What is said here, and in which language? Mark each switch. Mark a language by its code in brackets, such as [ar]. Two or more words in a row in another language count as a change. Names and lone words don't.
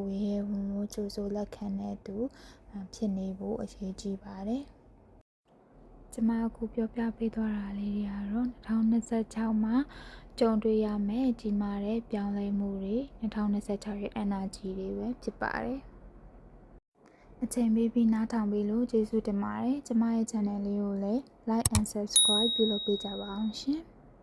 [my] ရဲဝင်ဝင်ကြိုးစိုးလက်ခံတဲ့သူဖြစ်နေဖို့အရေးကြီးပါတယ်။ကျွန်မအခုပြောပြပေးသွားတာလေးတွေကတော့2026မှာကြုံတွေ့ရမယ့်ကြီးမားတဲ့ပြောင်းလဲမှုတွေ2026ရဲ့ energy တွေပဲဖြစ်ပါတယ်။အချိန်ပေးပြီးနားထောင်ပေးလို့ကျေးဇူးတင်ပါတယ်။ကျွန်မရဲ့ channel လေးကိုလည်း [en] like and subscribe [my] ပြုလုပ်ပေးကြပါအောင်ရှင်။